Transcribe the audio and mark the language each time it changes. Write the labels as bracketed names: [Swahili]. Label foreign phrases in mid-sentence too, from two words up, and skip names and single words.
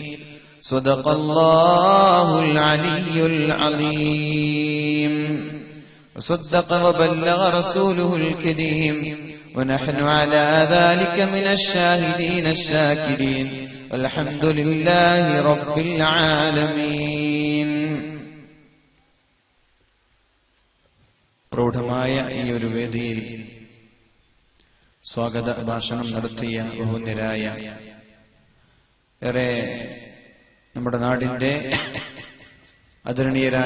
[Arabic] صدق الله العلي العظيم وصدق وبلغ رسوله الكريم ونحن على ذلك من الشاهدين الشاكرين والحمد لله رب العالمين. [Malayalam] പ്രൗഢമായ ഈ ഒരു വേദിയിൽ സ്വാഗത ഭാഷണം നടത്തിയ ബഹുനിരായ ഏറെ നമ്മുടെ നാടിന്റെ ആദരണീയരായ